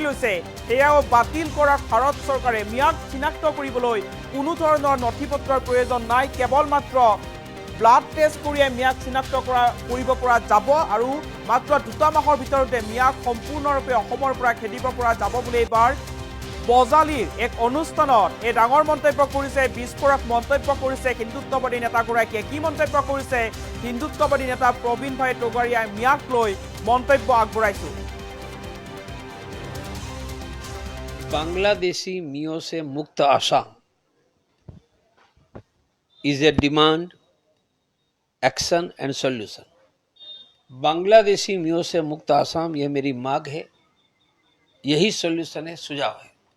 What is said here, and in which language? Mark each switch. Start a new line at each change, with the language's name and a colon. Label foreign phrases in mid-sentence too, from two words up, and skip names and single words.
Assamese: লৈছে সেয়াও বাতিল কৰক ভাৰত চৰকাৰে মিয়াক চিনাক্ত কৰিবলৈ কোনো ধৰণৰ নথিপত্ৰৰ প্ৰয়োজন নাই কেৱল মাত্ৰ ব্লাড টেষ্ট কৰিয়ে মিয়াক চিনাক্ত কৰিব পৰা যাব আৰু মাত্ৰ 2 মাহৰ ভিতৰতে মিয়াক সম্পূৰ্ণৰূপে অসমৰ পৰা খেদিব পৰা যাব বুলি এবাৰ বজালিৰ এক অনুষ্ঠানত এই ডাঙৰ মন্তব্য কৰিছে বিস্ফোৰক মন্তব্য কৰিছে হিন্দুত্ববাদী নেতাগৰাকীয়ে কি মন্তব্য কৰিছে হিন্দুত্ববাদী নেতা প্ৰবীণ ভাই টগাৰিয়াই মিয়াক লৈ মন্তব্য আগবঢ়াইছো
Hindi: बांग्लादेशी मियों से मुक्त आसाम
English: is a demand action and solution
Hindi: बांग्लादेशी मियों से मुक्त आसाम यह मेरी मांग है यही सॉल्यूशन है सुझाव है